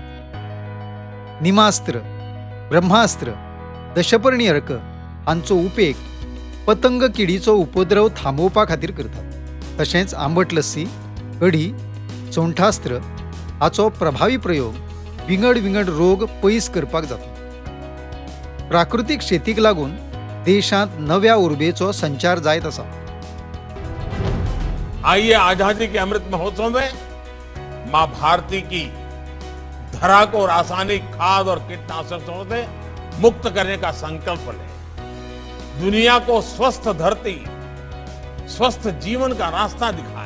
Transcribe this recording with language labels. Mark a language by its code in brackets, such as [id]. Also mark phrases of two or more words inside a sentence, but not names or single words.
[kok] निमास्त्र, ब्रह्मास्त्र, दशपर्णी अर्क हांचो उपेग पतंग किडीचो उपद्रव थांबोवपा खातीर करतात. तशेंच आंबट लस्सी, कढी, सोंठास्त्र हाचो प्रभावी प्रयोग विंगड विंगड रोग पयस करपाक जाता. प्राकृतीक शेतीक लागून देशांत नव्या उर्बेचो संचार जायत आसा. [hi] आइए आजादी के अमृत महोत्सव में मां भारती की धरा को रासायनिक खाद और कीटनाशकों से मुक्त करने का संकल्प लें. दुनिया को स्वस्थ धरती, स्वस्थ जीवन का रास्ता दिखाएं.